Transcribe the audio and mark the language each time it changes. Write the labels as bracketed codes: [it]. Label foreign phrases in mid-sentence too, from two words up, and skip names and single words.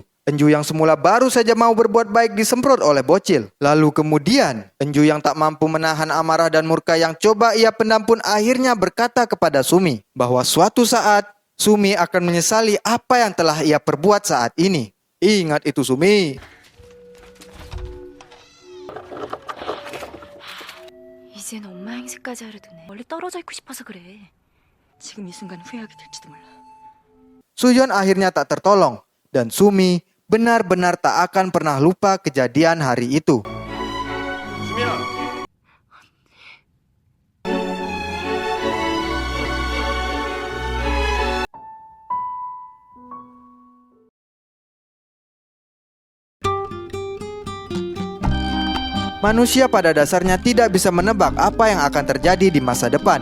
[id] Enju yang semula baru saja mau berbuat baik disemprot oleh bocil. Lalu kemudian, Enju yang tak mampu menahan amarah dan murka yang coba ia pendam pun akhirnya berkata kepada Sumi bahwa suatu saat Sumi akan menyesali apa yang telah ia perbuat saat ini. Ingat itu, Sumi. [ko] 이젠 엄마 행세까지 하려드네. 멀리 떨어져 있고 싶어서 그래. 지금 이 순간 후회하게 될지도 몰라. [id] Suyon akhirnya tak tertolong dan Sumi benar-benar tak akan pernah lupa kejadian hari itu. [ko] 수미야. [id] Manusia pada dasarnya tidak bisa menebak apa yang akan terjadi di masa depan.